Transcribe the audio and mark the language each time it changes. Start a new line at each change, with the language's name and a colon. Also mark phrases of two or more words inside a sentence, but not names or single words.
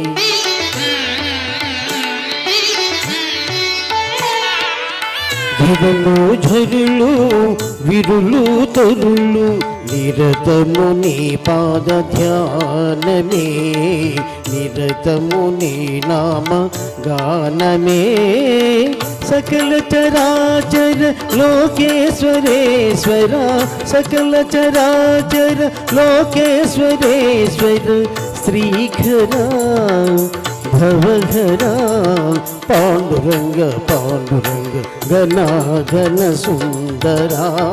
Telugu: ఇరులు ఝరులు విరులు తరులు నిరతము నీ పాద ధ్యానమే నిరతము నీ నామ గానమే
Sanskrit: सकल चराचर लोकेश्वरेश्वर सकल चराचर लोकेश्वरेश्वर श्रीखरा भवघरा पांडुरंग पांडुरंग घना घन सुंदरा